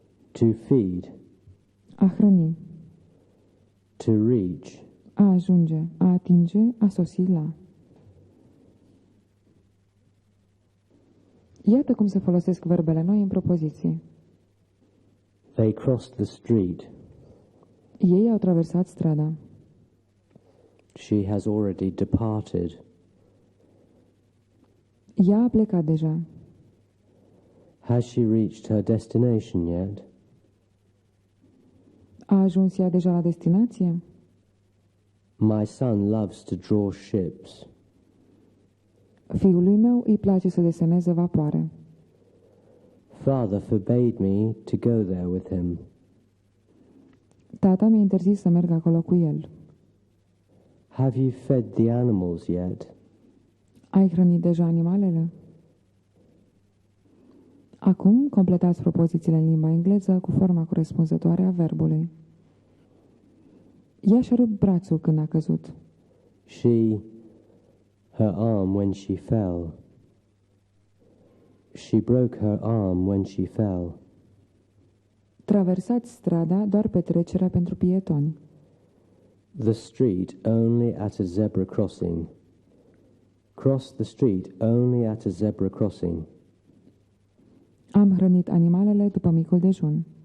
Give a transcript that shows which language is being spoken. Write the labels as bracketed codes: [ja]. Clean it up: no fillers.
[en] To feed. [ro] A hrăni. [en] To reach. [ro] A ajunge, a atinge, a sosi la. Iată cum se folosesc verbele noi în propoziții. [en] They crossed the street. [ro] Ei au traversat strada. [en] She has already departed. [ro] Ea a plecat deja. [en] Has she reached her destination yet? [ro] A ajuns ea deja la destinație? [en] My son loves to draw ships. [ro] Fiului meu îi place să deseneze vapoare. [en] Father forbade me to go there with him. [ro] Tata mi-a interzis să merg acolo cu el. [en] Have you fed the animals yet? [ro] Ai hrănit deja animalele? Acum completați propozițiile în limba engleză cu forma corespunzătoare a verbului. Ea și-a rupt brațul când a căzut. [en] Her arm when she fell. She broke her arm when she fell. [ro] Traversați strada doar pe trecerea pentru pietoni. [en] The street only at a zebra crossing. Cross the street only at a zebra crossing. [ro] Am hrănit animalele după micul dejun.